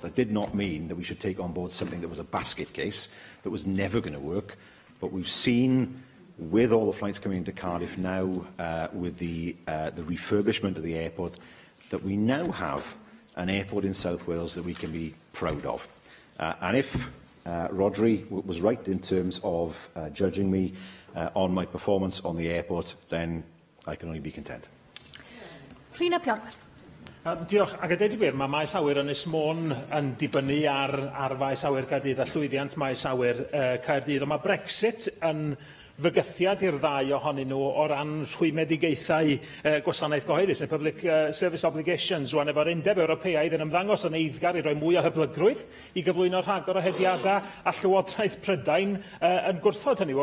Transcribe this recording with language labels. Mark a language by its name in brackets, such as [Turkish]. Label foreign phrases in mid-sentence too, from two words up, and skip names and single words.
[English] That did not mean that we should take on board something that was a basket case, that was never going to work, but we've seen, with all the flights coming into Cardiff now, with the refurbishment of the airport, that we now have an airport in South Wales that we can be proud of. And if Rodri was right in terms of judging me on my performance on the airport, then I can only be content. [Welsh] Rhina Piorwerth. Diolch. Ac a deud y gwir, mae maes awyr Ynys Môn yn dibynnu ar faes awyr Caerdydd a llwyddiant maes awyr Caerdydd. Ond mae Brexit yn fygythiad i'r ddau ohonyn nhw o ran rhwymedigaethau gwasanaeth gyhoeddus, neu [English] Public Service Obligations, [Welsh] rwan efo'r Undeb Ewropeaidd yn ymddangos yn eiddgar i roi mwy o hyblygrwydd i gyflwyno rhagor o hediadau a Llywodraeth Prydain yn gwrthod hynny.